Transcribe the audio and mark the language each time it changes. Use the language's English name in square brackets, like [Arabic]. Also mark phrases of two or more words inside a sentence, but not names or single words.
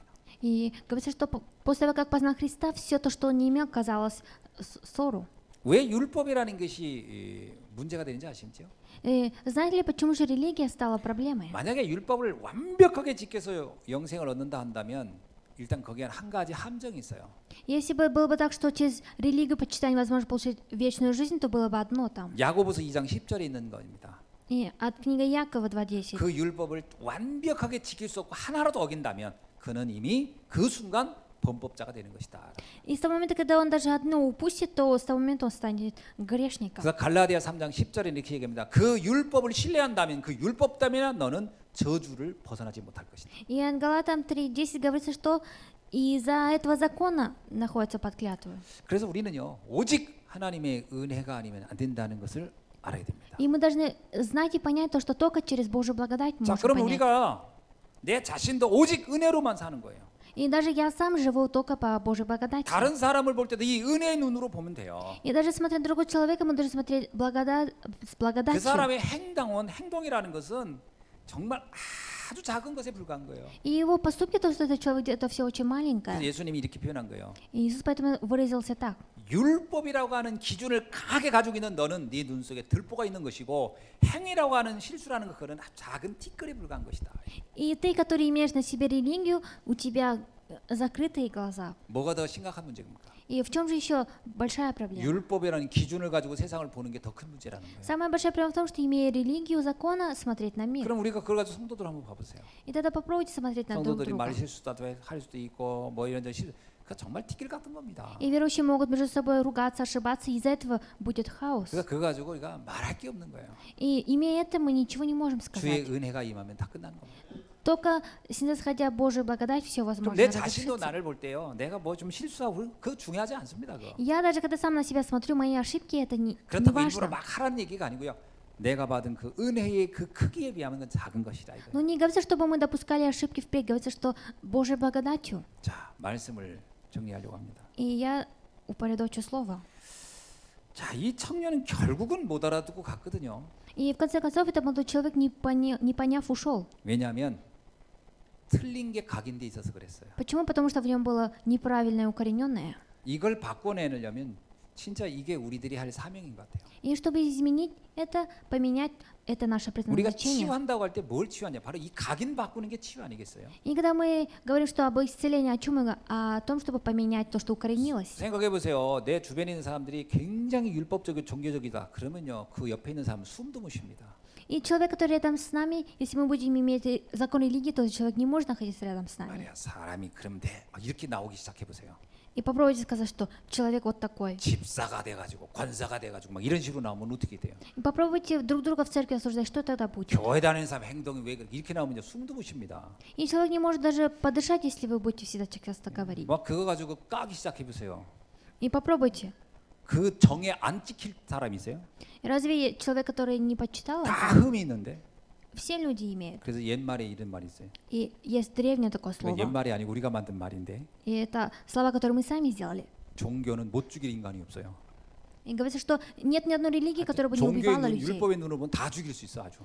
[Russian] И говорится, что после того, как познал Христа, все то, что он не имел, казалось ссору. [Korean] 왜 율법이라는 것이 문제가 되는지 아시죠? [Russian] Знаете ли, почему же религия стала проблемой? [Korean] 만약에 율법을 완벽하게 지켜서 영생을 얻는다 한다면 일단 거기에 한 가지 함정이 있어요. [Russian] Если бы было бы так, что через религию почитания возможно получить вечную жизнь, то было бы одно там. [Korean] 야고보서 2장 10절에 있는 겁니다. [Russian] И от книги Якова 2:10. [Korean] 그 율법을 완벽하게 지킬 수 없고 하나라도 어긴다면 그는 이미 그 순간 범법자가 되는 것이다. [Russian] И с того момента, когда он даже одно упустит, то с того момента он станет грешником. [Korean] 그래서 갈라디아 3장 10절에 이렇게 얘기합니다. 그 율법을 신뢰한다면 그 율법 때문에 너는 저주를 벗어나지 못할 것이다. [Russian] И от Галатам 3:10 говорится, что из-за этого закона находится под клятвой. [Korean] 그래서 우리는요 오직 하나님의 은혜가 아니면 안 된다는 것을 알아야 됩니다. [Russian] И мы должны знать и понять то, что только через Божью благодать мы [Korean] 자, [Russian] можем [Korean] 그럼 [Russian] понять. [Korean] 우리가 내 자신도 오직 은혜로만 사는 거예요. [Russian] И даже я сам живу только по Божьей благодати. [Korean] 다른 사람을 볼 때도 이 은혜의 눈으로 보면 돼요. [Russian] И даже смотря на другого человека, мы должны смотреть с [Korean] 그 [Russian] благодатью. [Korean] 사람의 행동이라는 것은 정말 아주 작은 것에 불과한 거예요. [Russian] И его поступки, то, что этот человек делает, это все очень [Korean] 그래서 [Russian] маленькое. [Korean] 예수님이 이렇게 표현한 거예요. [Russian] И Иисус поэтому выразился так. [Korean] 율법이라고 하는 기준을 강하게 가지고 있는 너는 네 눈 속에 들보가 있는 것이고 행위라고 하는 실수라는 것은 작은 티끌에 불과한 것이다. [Russian] И ты, который имеешь на себе религию, у тебя закрытые глаза. [Korean] 뭐가 더 심각한 문제입니까? [Russian] И в чем же еще большая проблема? [Korean] 율법이라는 기준을 가지고 세상을 보는 게 더 큰 문제라는 거예요. [Russian] Самая большая проблема в том, что имея религию закона, смотреть на мир. [Korean] 그럼 우리가 그걸 가지고 성도들 한번 봐보세요. [Russian] И тогда попробуйте смотреть на друг [Korean] 성도들이 말 [Russian] друга. [Korean] 실수도 할 수도 있고 뭐 이런 실 그 정말 티끌 같은 겁니다. [Russian] И верующие могут между собой ругаться, ошибаться, и из-за этого будет хаос. [Korean] 그러니까 그거 가지고 우리가 말할 게 없는 거예요. [Russian] И имея это, мы ничего не можем [Korean] 주의 [Russian] сказать. [Korean] 은혜가 им하면 다 끝나는 겁니다. [Russian] Только снисходя Божию благодать, все [Korean] 좀 [Russian] возможно [Korean] 내 자신도 [Russian] разрешится. [Korean] 나를 볼 때요. 내가 뭐 좀 실수하고 그거 중요하지 않습니다. 그거. [Russian] Я даже когда сам на себя смотрю, мои ошибки, это не [Korean] 그렇다고 일부러 [Russian] важно. [Korean] 막 하라는 얘기가 아니고요. 내가 받은 그 은혜의 그 크기에 비하면 그건 작은 것이다 이거예요. [Russian] Но не говорится, чтобы мы допускали ошибки впредь, говорится, что Божьей благодатью. [Korean] 자, 말씀을 정리하려고 합니다. [Russian] И я упорядочу слово. [Korean] 자, 이 청년은 결국은 못 알아듣고 갔거든요. [Russian] И в конце концов, этот молодой человек, не поняв, ушел. [Korean] 왜냐하면 틀린 게 각인돼 있어서 그랬어요. [Russian] Почему? Потому что в нем было неправильное, укорененное. [Korean] 이걸 바꿔내려면 진짜 이게 우리들이 할 사명인 것 같아요. [Russian] И чтобы изменить это, поменять, это наше [Korean] 우리가 [Russian] предназначение. [Korean] 치유한다고 할 때 뭘 치유하냐? 바로 이 각인 바꾸는 게 치유 아니겠어요? [Russian] И когда мы говорим, что об исцелении, о чем мы? О том, чтобы поменять то, что укоренилось. [Korean] 생각해 보세요. 내 주변에 있는 사람들이 굉장히 율법적이고 종교적이다. 그러면요, 그 옆에 있는 사람은 숨도 못 쉽니다. [Russian] И человек, который рядом с нами, если мы будем иметь закон религии, то этот человек не может находиться рядом с нами. [Korean] 말이야, 사람이 그러면 돼. 막 이렇게 나오기 시작해 보세요. [Russian] И попробуйте сказать, что человек вот такой. [Korean] 집사가 돼가지고 관사가 돼가지고 막 이런 식으로 나오면 어떻게 돼요? [Russian] И попробуйте друг друга в церкви осуждать, что тогда будет. [Korean] 교회 다니는 사람 행동이 왜 그렇게 이렇게 나오면 숨도 못 쉽니다. [Russian] И человек не может даже подышать, если вы будете всегда часто говорить. [Korean] 막 그거 가지고 까기 시작해 보세요. [Russian] И попробуйте. [Korean] 그 정에 안 찍힐 사람이 있어요? [Russian] Разве человек, который не почитал [Korean] 다 [Russian] это? [Korean] 흠이 있는데. [Russian] Все люди имеют. [Korean] 그래서 옛말에 이런 말이 있어요. [Russian] И есть древнее такое [Korean] 그 [Russian] слово. [Korean] 옛말이 아니고 우리가 만든 말인데 [Russian] И это слова, которые мы сами сделали. [Korean] 종교는 못 죽일 인간이 없어요. [Russian] И говорится, что нет ни одной религии, которая бы не [Korean] 종교의 [Russian] убивала [Korean] 눈, [Russian] людей. [Korean] 율법의 눈으로 보면 다 죽일 수 있어 아주.